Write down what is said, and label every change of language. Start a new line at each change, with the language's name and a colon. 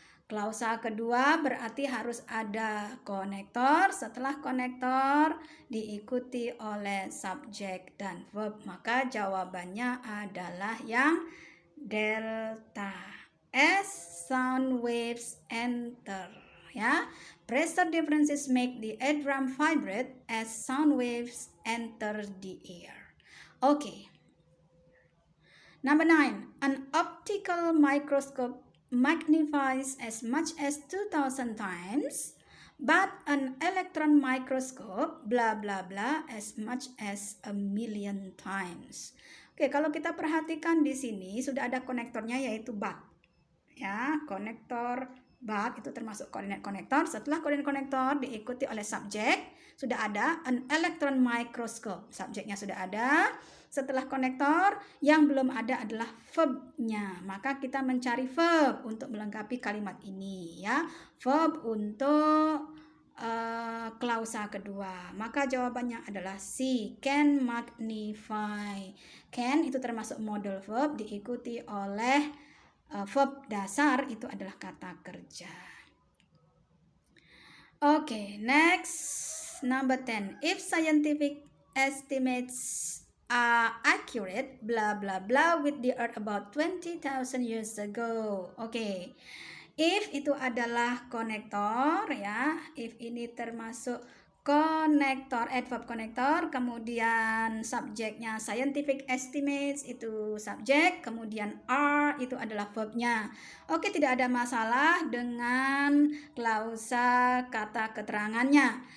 Indonesian: Klausa kedua berarti harus ada konektor. Setelah konektor diikuti oleh subjek dan verb. Maka jawabannya adalah yang delta.
English: As sound waves enter ya. Pressure differences make the eardrum vibrate as sound waves enter the ear. Okay. Number 9. An optical microscope magnifies as much as 2,000 times, but an electron microscope bla bla bla as much as 1,000,000 times.
Indonesian: Oke, kalau kita perhatikan di sini sudah ada konektornya yaitu but. Ya, konektor but itu termasuk koordinat konektor. Setelah koordinat konektor diikuti oleh subjek, sudah ada an electron microscope. Subjeknya sudah ada. Setelah konektor, yang belum ada adalah verbnya. Maka kita mencari verb untuk melengkapi kalimat ini ya. Verb untuk klausa kedua. Maka jawabannya adalah C.
English: Can magnify.
Indonesian: Can itu termasuk modal verb diikuti oleh verb dasar itu adalah kata kerja.
English: Okay, next number 10. If scientific estimates are accurate, blah blah blah with the earth about 20,000 years ago. Okay.
Indonesian: If itu adalah konektor ya. If ini termasuk konektor, adverb konektor, kemudian subjeknya scientific estimates itu subjek, kemudian are itu adalah verbnya. Oke, tidak ada masalah dengan klausa kata keterangannya.